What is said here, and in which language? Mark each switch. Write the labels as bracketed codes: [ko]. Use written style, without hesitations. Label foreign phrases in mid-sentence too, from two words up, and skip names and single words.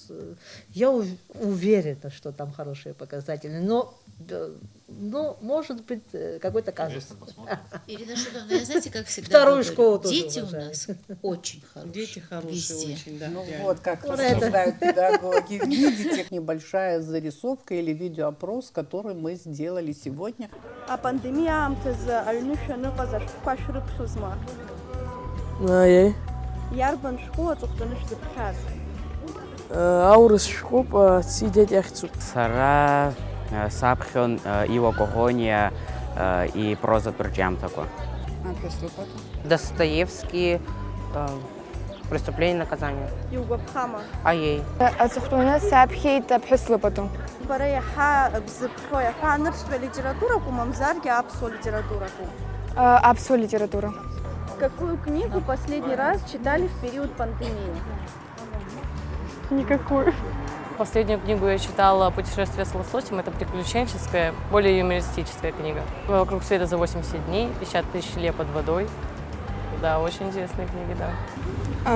[ru] Я уверена, что там хорошие показатели, но может быть какой-то казус. Ирина Шутовна, я знаете, как всегда Вторую говорю, школу тоже дети уважаю. у нас очень хорошие. Дети хорошие везде. очень, да. ну реально. вот как Вот это. рассуждают педагоги. Видите, небольшая зарисовка или видеоопрос, который мы сделали сегодня. [ab] Апандемия амтыз аҩнышә аныҟаз ашәҟәқәа шәрыԥхьозма? Аиеи, Иарбан шәҟәы аҵыхәтәаны шәзыԥхьаз? аурыс шәҟәуп, сидиать иахьӡуп. Сара саԥхьон Иоакоӷониа и прозатә рҿиамҭақәа. Достоевский, преступление и наказание. Иугәаԥхама? Аиеи. Аҵыхәтәаны саԥхьеит аԥҳәыс лыпату. Бара иаҳа бзыԥхьо, иаҳа анырцәтәи литератураку, мамзаргьы аԥсуа литератураку? Аԥсуа литература. [ru] Какую книгу последний раз читали в период пандемии? Никакую. Последнюю книгу я читала «Путешествие с лососем». Это приключенческая, более юмористическая книга. «Вокруг света за 80 дней», «50 тысяч лет под водой». Да, очень интересные книги, да.